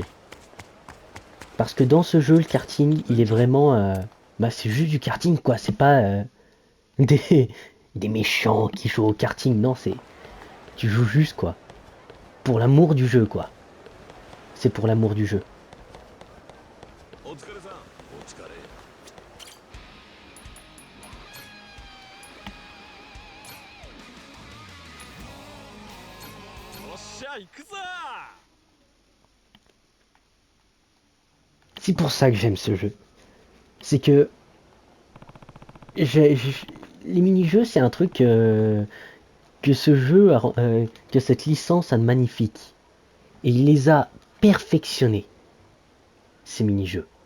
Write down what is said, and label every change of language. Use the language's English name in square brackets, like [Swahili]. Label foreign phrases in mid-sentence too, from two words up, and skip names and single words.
[French] Parce que dans ce jeu, le karting, il est vraiment... Bah, c'est juste du karting, quoi. C'est pas des méchants qui jouent au karting. Non, c'est... Tu joues juste, quoi. Pour l'amour du jeu, quoi. C'est pour l'amour du jeu. [Japanese] お疲れさん。お疲れ。よっしゃ、行くぞ。 [French] C'est pour ça que j'aime ce jeu. C'est que... les mini-jeux, c'est un truc que ce jeu, que cette licence a de magnifique. Et il les a perfectionnés, ces mini-jeux.